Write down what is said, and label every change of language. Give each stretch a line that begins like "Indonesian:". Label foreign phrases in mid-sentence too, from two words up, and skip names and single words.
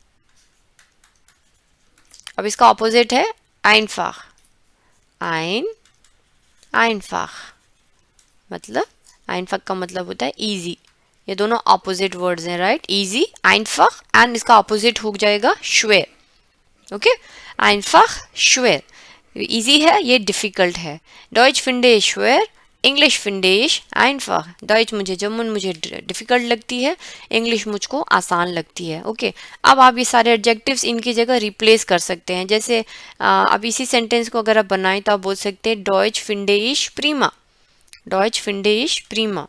Hindi: अब इसका ऑपोजिट है einfach, einfach मतलब einfach का मतलब होता है इजी। ये दोनों ऑपोजिट वर्ड्स हैं, राइट, इजी einfach, एंड इसका ऑपोजिट हो जाएगा schwer।
German: ओके einfach schwer,
Hindi: इजी है, ये डिफिकल्ट है।
German: Deutsch finde schwer, Englisch finde ich einfach.
Hindi: डॉइच मुझे, जर्मन मुझे डिफिकल्ट लगती है, इंग्लिश मुझको आसान लगती है। ओके अब आप ये सारे एडजेक्टिव्स इनकी जगह रिप्लेस कर सकते हैं। जैसे अब इसी सेंटेंस को अगर आप बनाएं तो आप बोल सकते हैं
German: Deutsch finde ich prima, Deutsch finde ich prima.